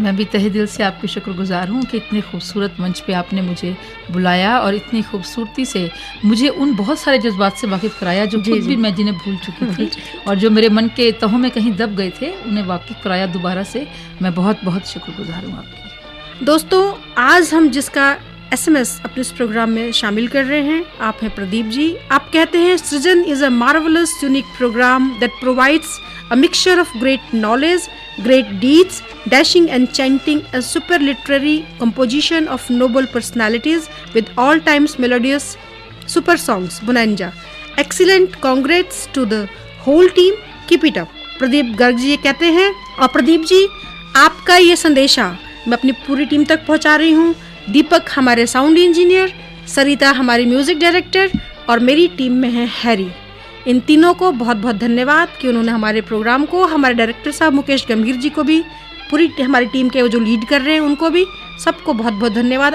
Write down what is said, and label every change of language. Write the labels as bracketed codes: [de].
[hi] मैं भी तहे दिल से आपकी शुक्रगुजार हूँ कि इतने खूबसूरत मंच पे आपने मुझे बुलाया और इतनी खूबसूरती से मुझे उन बहुत सारे जज्बात से वाकिफ़ कराया जो खुद भी मैं जिन्हें भूल चुकी थी और जो मेरे मन के तहों में कहीं दब गए थे, उन्हें वाकिफ़ कराया दोबारा से। मैं बहुत बहुत शुक्रगुजार हूँ आपकी। दोस्तों, आज हम जिसका SMS अपने इस प्रोग्राम में शामिल कर रहे हैं, आप हैं प्रदीप जी। आप कहते हैं, [en] Srijan is a marvellous unique programme that provides a mixture of great knowledge, great deeds, dashing and chanting, a super literary composition of noble personalities with all times melodious super songs. Bonanza. Excellent. Congrats to the whole team. Keep it up. [hi] Pradeep Garg ji ये कहते हैं। और प्रदीप जी, आपका ये संदेशा मैं अपनी पूरी टीम तक पहुंचा रही हूँ। दीपक हमारे साउंड इंजीनियर, सरिता हमारी म्यूजिक डायरेक्टर और मेरी टीम में है हैरी। इन तीनों को बहुत बहुत धन्यवाद कि उन्होंने हमारे प्रोग्राम को, हमारे डायरेक्टर साहब मुकेश गंभीर जी को भी, पूरी हमारी टीम के जो लीड कर रहे हैं उनको भी, सबको बहुत बहुत धन्यवाद।